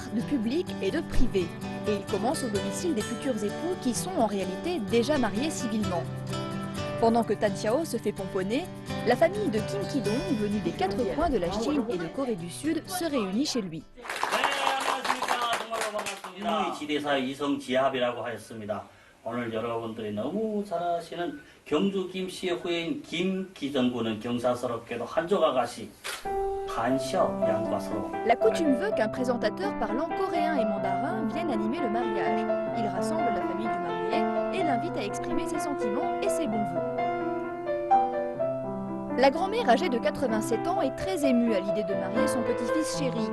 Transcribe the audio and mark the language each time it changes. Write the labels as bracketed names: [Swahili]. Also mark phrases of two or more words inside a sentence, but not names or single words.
[French] de public et de privé, et il commence au domicile des futurs époux qui sont en réalité déjà mariés civilement. Pendant que Tan Xiao se fait pomponner, la famille de Kim Ki-dong, venue des 4 coins de la Chine et de Corée du Sud, se réunit chez lui. [Korean] 오늘 여러분들이 너무 잘하시는 경주 김 씨의 후예인 김기정 군은 경사스럽게도 한족 아가씨 한시ao 양과 서로. [French] La coutume veut qu'un présentateur parlant coréen et mandarin vienne animer le mariage. Il rassemble la famille du marié et l'invite à exprimer ses sentiments et ses bons vœux. La grand-mère âgée de 87 ans est très émue à l'idée de marier son petit-fils chéri.